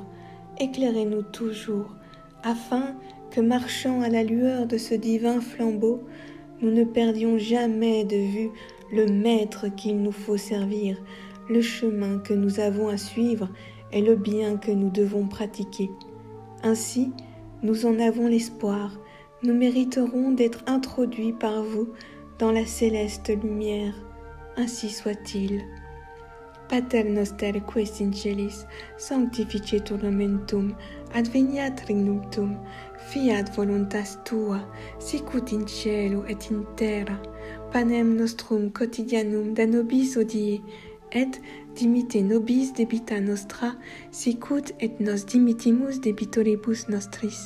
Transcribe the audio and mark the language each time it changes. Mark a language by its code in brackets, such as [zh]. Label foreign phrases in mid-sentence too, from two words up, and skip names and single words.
[fr] Éclairez-nous toujours, afin que, marchant à la lueur de ce divin flambeau, nous ne perdions jamais de vue le maître qu'il nous faut servir, le chemin que nous avons à suivre et le bien que nous devons pratiquer. Ainsi, nous en avons l'espoir, nous mériterons d'être introduits par vous dans la céleste lumière. Ainsi soit-il. [la] Pater noster qui es in celis, sanctificetur nomen tuum, adveniat regnum tuum, fiat voluntas tua, sicut in cielo et in terra. Panem nostrum quotidianum da nobis hodie, et dimitte nobis debita nostra, sicut et nos dimittimus debitoribus nostris.